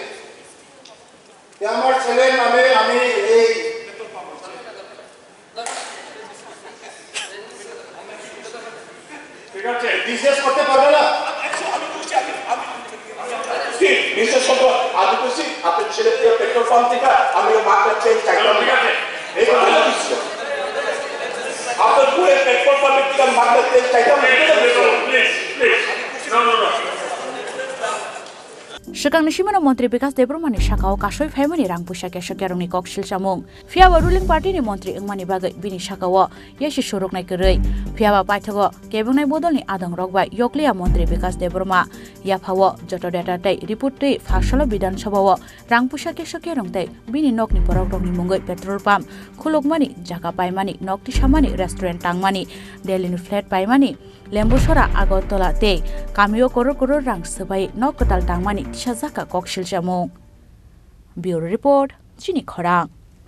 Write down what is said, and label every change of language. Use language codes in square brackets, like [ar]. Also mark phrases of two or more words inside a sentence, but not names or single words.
[bn] আমার ছেলের নামে আমি এই ঠিক আছে বিজনেস করতে পারবে না বিশেষ করে আমি বলছি আপনার ছেলে [en] petrol pump [bn] থেকে আমি [en] market change [bn] চাইলাম ঠিক আছে এই কথা বলছি আপনার পুরো পেট্রোল পাম্পের থেকে [en] market change [bn] চাইলাম [en] please no [trp] Shikang Nishimano Montri Bikas de Burmani Shakao Kashoi Family Rang Pusha Kesha Keroni Kokshil Shamung Phiaba [en] ruling party [trp] ni Montri Ingmani Bagai Bini Shakawa Yeshi Shuruk Nai Kerei Phiaba Paitago Kebunai Bodoni Adang Rogbai Yoklia Montri Bikas de Burma Yaphawa Joto Data Tay Report Tay Fashalo Bidan Shabawa Rang Pusha Kesha Kerong Tay Bini Nokni Porok Ni Mungoi [en] Petrol Pump [trp] Kulok Mani Jaka Pai Mani Nokti Shamani Restaurant Tang Mani Delhi Flat Pai Mani Lembushora Agotola Tay Kamio Koro Rang Sabai Nokotal Tang Mani Shazaka Kokshil Shamung [en] Bureau Report [trp] Chini Khorang